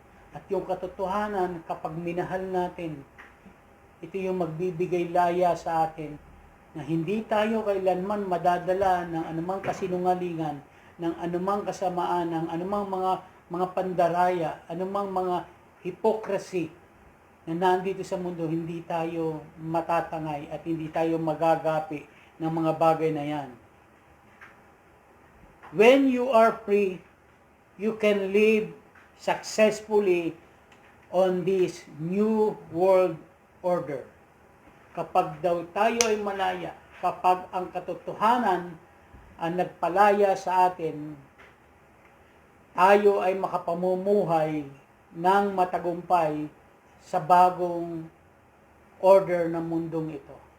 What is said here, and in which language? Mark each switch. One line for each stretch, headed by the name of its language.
Filipino: At yung katotohanan, kapag minahal natin, ito yung magbibigay laya sa atin na hindi tayo kailanman madadala ng anumang kasinungalingan, ng anumang kasamaan, ng anumang mga pandaraya, anumang mga hypocrisy na nandito sa mundo. Hindi tayo matatangay at hindi tayo magagapi ng mga bagay na yan.
English: When you are free, you can live successfully on this new world order.
Filipino: Kapag daw tayo ay malaya, kapag ang katotohanan ang nagpalaya sa atin, tayo ay makapamumuhay ng matagumpay sa bagong order ng mundong ito.